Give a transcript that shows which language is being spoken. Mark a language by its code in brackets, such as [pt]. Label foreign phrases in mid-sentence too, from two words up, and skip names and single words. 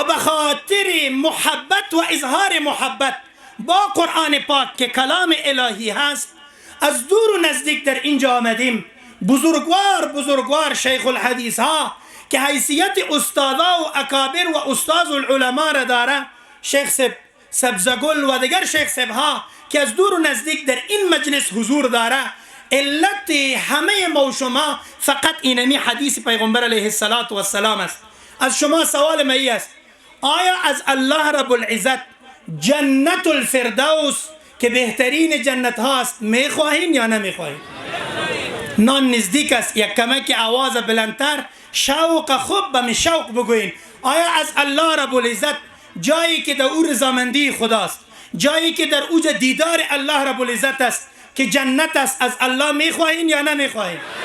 [fa] به خاطر محبت و اظهار محبت با قرآن پاک که کلام الهی هست از دور و نزدیک در اینجا آمدیم، بزرگوار [ar] شیخ الحدیث [fa] ها که حیثیت استادا و اکابر و [ar] استاذ العلماء [fa] را داره، شیخ سبزگل و دیگر شیخ سب ها که از دور و نزدیک در این مجلس حضور داره، علت همه ما و شما فقط اینمی حدیث پیغمبر [ar] علیه السلام [fa] است. از شما سوال می است آیا از [ar] الله رب العزت جنت الفردوس [fa] که بهترین جنت هاست میخواهین یا نمیخواهین؟ نان نزدیک است، یک کمک آواز بلندتر، شوق خوب به شوق بگوین. آیا از [ar] الله رب العزت [fa] جایی که در او رضامندی خداست، جایی که در اوج دیدار الله رب العزت است که جنت است، از الله میخواهین یا نمیخواهین؟